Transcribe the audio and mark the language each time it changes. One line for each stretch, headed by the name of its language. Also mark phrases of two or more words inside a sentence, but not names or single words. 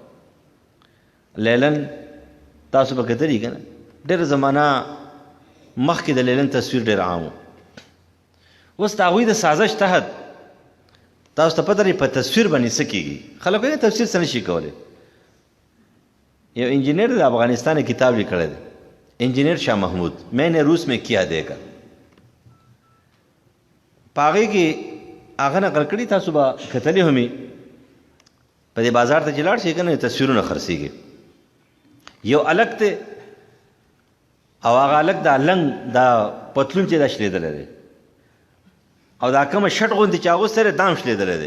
Pashto: لیلن تاسو به کتلي که نه ډېره زمانه مخکې د لیلن تصویر ډېر عام و. اوس د هغوی د سازش تحت تاسو ته پته لري په تصویر باندې څه کېږي. خلک وایي تصویر څه نشي کولی. یو انجینیر د افغانستان کتاب لیکلی دی، انجینیر شاه محمود، میں نے روس میں کیا دیکھا. په هغې کې هغه نقل کړي، تاسو به کتلي همي. په دې بازار ته چې لاړ شئ که نه تصویرونه خرڅېږي. یو الک دی او هغه الک دا لنګ دا پتلون چې دا شلېدلی دی او دا کومه شټ غوندې چې اغوستی دی دا هم شلېدلی دی.